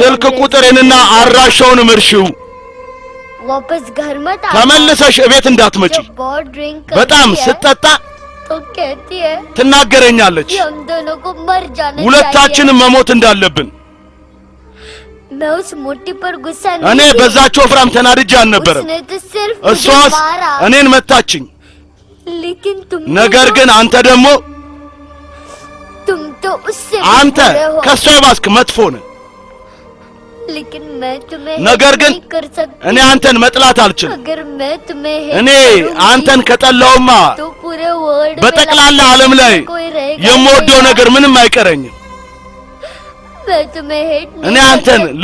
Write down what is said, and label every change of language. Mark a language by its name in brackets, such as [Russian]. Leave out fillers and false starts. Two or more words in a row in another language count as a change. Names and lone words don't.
[Amharic] ስልክ [Hindi] एड्रेस [Amharic] ቁጥርንና አድራሻውን ምርሽው [Hindi] वापस घर मत आ [Amharic] ተመልሰሽ እቤት እንዳትመጪ [Hindi] जब बहुत ड्रिंक [Amharic] በጣም [Hindi] करती है [Amharic] ስትጠጣ [Hindi] तो कहती है [Amharic] ትናገረኛለች [Hindi] कि हम दोनों को मर जाना चाहिए [Amharic] ሁለታችንም መሞት እንዳለብን [Hindi] मैं उस मोटी पर गुस्सा [Amharic] እኔ [Hindi] नहीं की। [Amharic] በዛች ወፍራም ተናድጄ አልነበረም [Hindi] उसने तो सिर्फ मुझे [Amharic] እሷስ [Hindi] मारा [Amharic] እኔን መታችኝ [Hindi] लेकिन तुम [Amharic] ነገር ግን አንተ ደግሞ [Hindi] तुम तो उससे भी [Amharic] አንተ [Hindi] बुरे हो [Amharic] ከሷ የባስክ መጥፎ ነህ [Hindi] लेकिन मैं तुम्हें [Amharic] ነገር [Hindi] hate [Amharic] ግን [Hindi] नहीं कर सकती [Amharic] እኔ አንተን መጥላት አልችልም [Hindi] अगर मैं तुम्हें hate [Amharic] እኔ [Hindi] करूंगी, [Amharic] አንተን ከጠላውማ [Hindi] तो पूरे वर्ल्ड में [Amharic] በጠቅላላ [Hindi] लाख [Amharic] ዓለም ላይ [Hindi] कोई रहेगा [Amharic] የምወደው [Hindi] नहीं। [Amharic] ነገር ምንም አይቀረኝም [Hindi] मैं तुम्हें hate [Amharic] እኔ [Hindi] नहीं कर [Amharic] አንተን [Hindi] सकती।